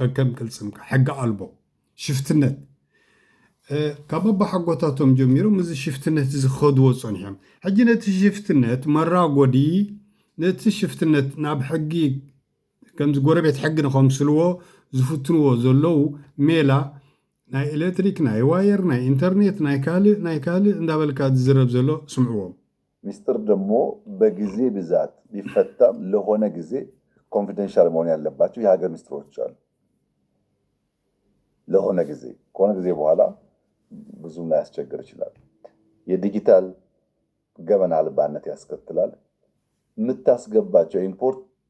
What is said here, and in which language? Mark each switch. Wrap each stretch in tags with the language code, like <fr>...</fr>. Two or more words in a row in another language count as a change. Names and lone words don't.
<ti>ከከም ቅልፅምካ ሕጊ ኣልቦ ሽፍትነት ካብ ኣቦሓጎታቶም ጀሚሮም እዚ ሽፍትነት ዝኸድዎ ፀኒሖም ሕጂ ነቲ ሽፍትነት መራጎዲ ነቲ ሽፍትነት ናብ ሕጊ ከምዚ ጎረቤት ሕጊ ንኸምስልዎ ዝፍትንዎ ዘለዉ ሜላ ናይ ኤሌክትሪክ ናይ ዋየር ናይ ኢንተርኔት ናይ ካልእ እንዳበልካ ዝዝረብ ዘሎ ስምዕዎም።</ti> <am>ሚስጥር ደግሞ በጊዜ ብዛት ቢፈታም ለሆነ ጊዜ ኮንፊደንሻል መሆን ያለባቸው የሀገር ሚስጥሮች አሉ። ለሆነ ጊዜ ከሆነ ጊዜ በኋላ ብዙም ላያስቸግር ይችላል። የዲጂታል ገመና አልባነት ያስከትላል። የምታስገባቸው ኢምፖርት</am>